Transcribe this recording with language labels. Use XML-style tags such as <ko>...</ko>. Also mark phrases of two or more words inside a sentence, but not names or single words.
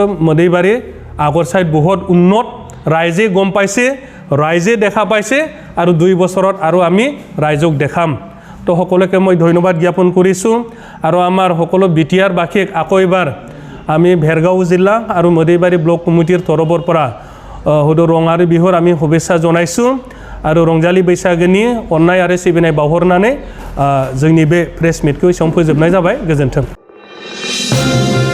<as>মদৈবাৰী আগৰ চাইড বহুত উন্নত ৰাইজে গম পাইছে ৰাইজে দেখা পাইছে আৰু 2 বছৰত আৰু আমি ৰাইজক দেখাম তো সকলোকে মই ধন্যবাদ জ্ঞাপন কৰিছোঁ আৰু আমাৰ সকলো BTR বাসীক আকৌ এবাৰ আমি ভেৰগাঁও জিলা আৰু মদৈবাৰী ব্লক কমিটিৰ তৰফৰ পৰা হয়তো ৰঙালী বিহুৰ আমি শুভেচ্ছা জনাইছোঁ আৰু ৰংজালী</as> <brx>बैसागोनि अननाय आरो सिबिनाय बावहरनानै जोंनि बे प्रेस मिटखौ एसेयावनो फोजोबनाय जाबाय गोजोन्थों</brx>